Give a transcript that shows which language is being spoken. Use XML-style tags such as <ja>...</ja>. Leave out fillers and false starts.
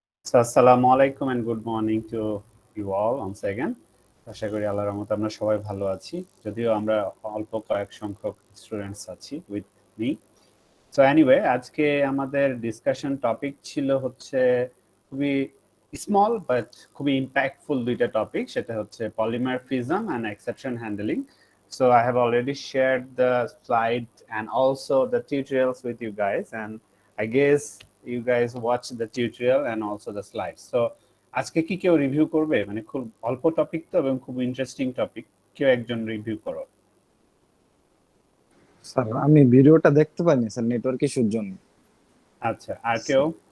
<en>So, আসসালামু আলাইকুম and good morning to you all once again.</en> <bn>আশা করি আল্লাহর রহমতে আমরা সবাই ভালো আছি। যদিও আমরা অল্প কয়েক সংখ্যক স্টুডেন্টস আছি</bn> <en>with me. So anyway,</en> <bn>আজকে আমাদের ডিসকাশন টপিক ছিল হচ্ছে খুবই স্মল বাট খুবই ইম্প্যাক্টফুল দুইটা টপিক, সেটা হচ্ছে polymer prism and exception handling.</bn> <en>So I have already shared the slide and also the tutorials with you guys, and I guess you guys watch the tutorial and also the slides.</en> <bn>So আজকে কি কেউ review করবে? মানে খুব অল্প topic তো এবং খুব ইন্টারেস্টিং টপিক, কেউ একজন রিভিউ করো। স্যার আমি ভিডিওটা দেখতে পাইনি স্যার, নেটওয়ার্ক ইস্যুর জন্য। আচ্ছা, আর কেউ?</bn>